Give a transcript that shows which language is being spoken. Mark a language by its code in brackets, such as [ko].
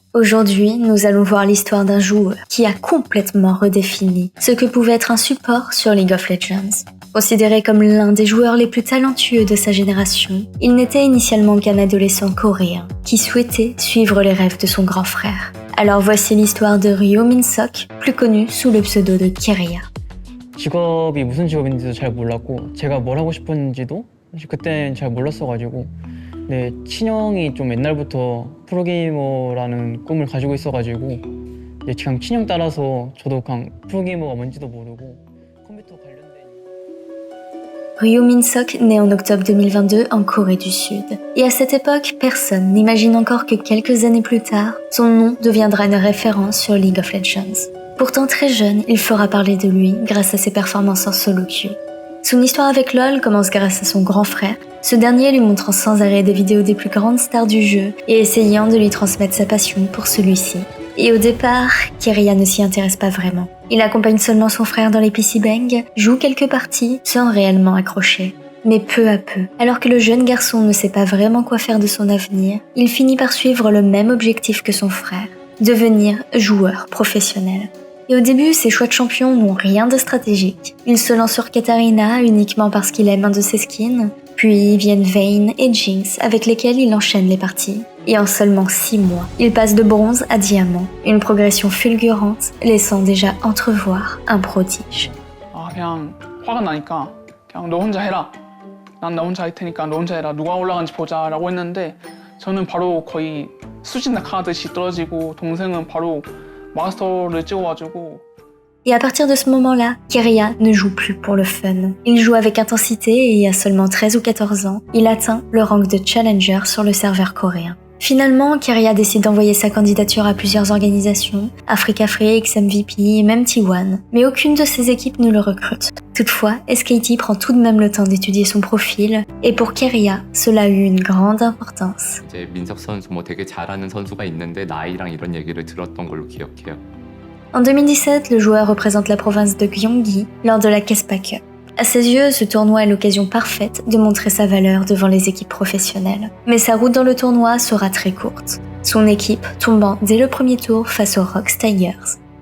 [fr] Aujourd'hui, nous allons voir l'histoire d'un joueur qui a complètement redéfini ce que pouvait être un support sur League of Legends. Considéré comme l'un des joueurs les plus talentueux de sa génération, il n'était initialement qu'un adolescent coréen qui souhaitait suivre les rêves de son grand frère. Alors voici l'histoire de Ryo Min-sok, plus connu sous le pseudo de Keria. [ko] 직업이 무슨 직업인지도 잘 몰랐고 제가 뭘 하고 싶었는지도 그때는 잘 몰랐어가지고 네, 친형이 좀 옛날부터 프로게이머라는 꿈을 가지고 있어가지고 그냥 친형 따라서 저도 그냥 프로게이머가 뭔지도 모르고 컴퓨터 관련된... [fr] Ryo Min-sok naît en octobre 2022 en Corée du Sud. Et à cette époque, personne n'imagine encore que quelques années plus tard, son nom deviendra une référence sur League of Legends. Pourtant très jeune, il fera parler de lui grâce à ses performances en solo queue. Son histoire avec LoL commence grâce à son grand frère, ce dernier lui montrant sans arrêt des vidéos des plus grandes stars du jeu et essayant de lui transmettre sa passion pour celui-ci. Et au départ, Keria ne s'y intéresse pas vraiment. Il accompagne seulement son frère dans les PC Bang, joue quelques parties sans réellement accrocher. Mais peu à peu, alors que le jeune garçon ne sait pas vraiment quoi faire de son avenir, il finit par suivre le même objectif que son frère, devenir joueur professionnel. Et au début, ses choix de champion n'ont rien de stratégique. Il se lance sur Katarina uniquement parce qu'il aime un de ses skins, puis viennent Vayne et Jinx avec lesquels il enchaîne les parties. Et en seulement 6 mois, il passe de bronze à diamant, une progression fulgurante laissant déjà entrevoir un prodige. [ko] 그냥 화가 나니까 그냥 너 혼자 해라. 난 나 혼자 할 테니까 너 혼자 해라. 누가 올라가는지 보자라고 했는데 저는 바로 거의 수직 낙하하듯이 떨어지고 동생은 바로 마스터를 찍어가지고. [fr] Et à partir de ce moment-là, Keria ne joue plus pour le fun. Il joue avec intensité et à seulement 13 ou 14 ans, il atteint le rang de challenger sur le serveur coréen. Finalement, Keria décide d'envoyer sa candidature à plusieurs organisations, Africa-Frix, MVP et même T1, mais aucune de ces équipes ne le recrute. Toutefois, SKT prend tout de même le temps d'étudier son profil, et pour Keria, cela a eu une grande importance. [ko] 이제 민석 선수 되게 잘하는 선수가 있는데 나이랑 이런 얘기를 들었던 걸로 기억해요. [fr] En 2017, le joueur représente la province de Gyeonggi lors de la Kespa Cup. À ses yeux, ce tournoi est l'occasion parfaite de montrer sa valeur devant les équipes professionnelles. Mais sa route dans le tournoi sera très courte, son équipe tombant dès le premier tour face aux Rox Tigers.